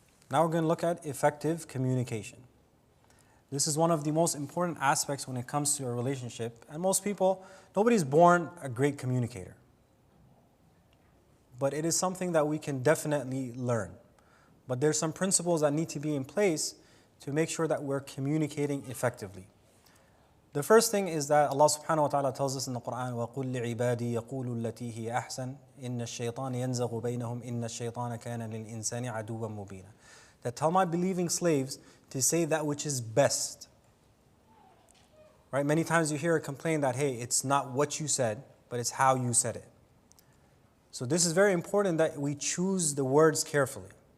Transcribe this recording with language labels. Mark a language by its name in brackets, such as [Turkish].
[English] Now we're going to look at effective communication. This is one of the most important aspects when it comes to a relationship. And most people, nobody's born a great communicator. but it is something that we can definitely learn. But there's some principles that need to be in place to make sure that we're communicating effectively. The first thing is that Allah subhanahu wa ta'ala tells us in the Quran, [Arabic] وَقُلْ لِعِبَادِي يَقُولُوا الَّتِي هِيَ أَحْسَنُ إِنَّ الشَّيْطَانَ يَنزَغُ بَيْنَهُمْ إِنَّ الشَّيْطَانَ كَانَ لِلْإِنسَانِ عَدُوًّا مُبِينًا. [English] That tell my believing slaves to say that which is best. Right? Many times you hear a complaint that, hey, it's not what you said, but it's how you said it. So this is very important that we choose the words carefully.